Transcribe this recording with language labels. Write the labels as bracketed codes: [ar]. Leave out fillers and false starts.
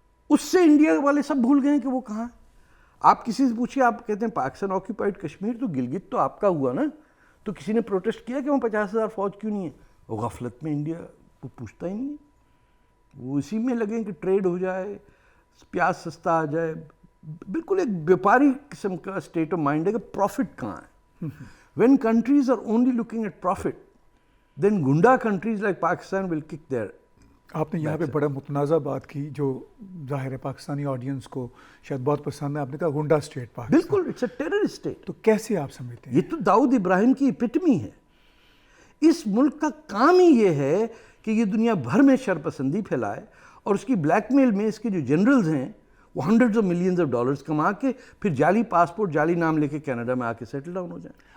[ur] اس سے انڈیا والے سب بھول گئے ہیں کہ وہ کہاں ہے. آپ کسی سے پوچھیے، آپ کہتے ہیں پاکستان آکیوپائڈ کشمیر، تو گلگت تو آپ کا ہوا نا. تو کسی نے پروٹیسٹ کیا کہ وہاں 50,000 فوج کیوں نہیں ہے؟ وہ غفلت میں انڈیا کو پوچھتا ہی نہیں ہے. وہ اسی میں لگیں کہ ٹریڈ ہو جائے، پیاز سستا آ جائے. بالکل ایک بیپاری قسم کا اسٹیٹ آف مائنڈ ہے کہ پروفٹ کہاں ہے. [en] When countries are only looking at profit, then گنڈا countries like Pakistan will kick there. [ur] آپ نے یہاں پہ بڑا متنازع بات کی جو ظاہر ہے پاکستانی آڈینس کو شاید بہت پسند ہے. آپ نے کہا گنڈا اسٹیٹ پاکستان. [en] بالکل، it's a terror state. [ur] تو کیسے آپ سمجھتے ہیں؟ یہ تو داؤد ابراہیم کی اپٹمی ہے. اس ملک کا کام ہی یہ ہے کہ یہ دنیا بھر میں شرپسندی پھیلائے، اور اس کی بلیک میل میں اس کے جو جنرلز ہیں وہ hundreds of millions of dollars کما کے پھر جعلی پاسپورٹ، جعلی نام لے کے کینیڈا میں آ کے سیٹل ڈاؤن ہو جائیں.